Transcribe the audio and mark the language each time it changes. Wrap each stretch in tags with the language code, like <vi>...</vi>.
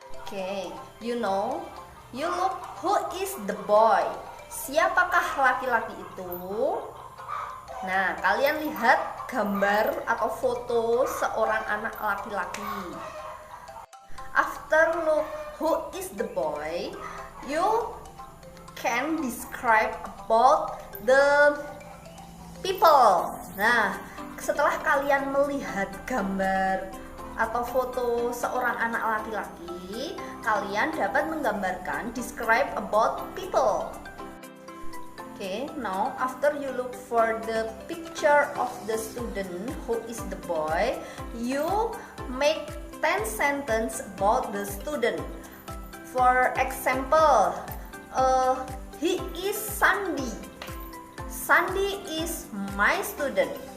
<en>Okay, you look who is the boy?</en> <id>Siapakah laki-laki itu? Nah, kalian lihat gambar atau foto seorang anak laki-laki.</id> <en>After look who is the boy, you can describe about the people.</en> <id>Nah, setelah kalian melihat gambar atau foto seorang anak laki-laki, kalian dapat menggambarkan</id> <en>describe about people. Okay, now after you look for the picture of the student who is the boy, you make 10 sentences about the student. For example, He is Sandy. Sandy is my student.</en>